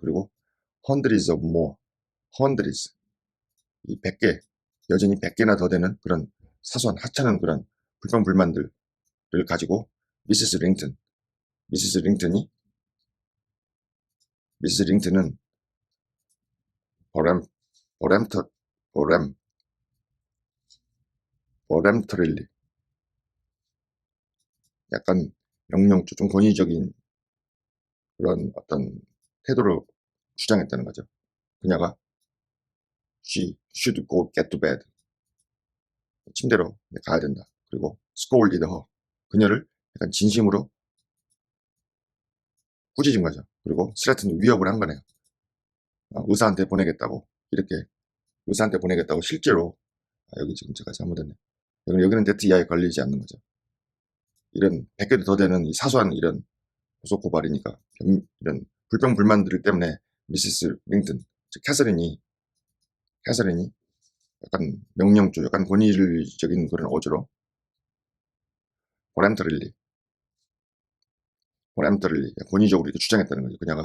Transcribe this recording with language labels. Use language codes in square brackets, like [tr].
[ko] 그리고 [en] hundreds of more, hundreds, [ko] 이 100개, 여전히 100개나 더 되는 그런 사소한 하찮은 그런 불평불만들을 가지고 미세스 링튼, 미세스 링튼이, 미세스 링튼은 버램, 버램터, 버램, 버램터릴리, 약간 명령조, 좀 권위적인 그런 어떤 태도를 주장했다는 거죠. 그녀가 [en] she should go get to bed. [ko] 침대로 가야 된다. 그리고 [en] scolded her. [ko] 그녀를 약간 진심으로 꾸짖은 거죠. 그리고 threatened, 위협을 한 거네요. 의사한테 보내겠다고. 이렇게 의사한테 보내겠다고 실제로 여기 지금 제가 잘못했네. 여기는 데트 이하에 걸리지 않는 거죠. 이런 100개도 더 되는 이 사소한 이런 고소 고발이니까 이런 불평불만들 때문에 미시스 링튼, 즉 캐서린이 약간 명령조, 약간 권위적인 그런 어조로 버램터릴리, 권위적으로 이렇게 주장했다는 거죠.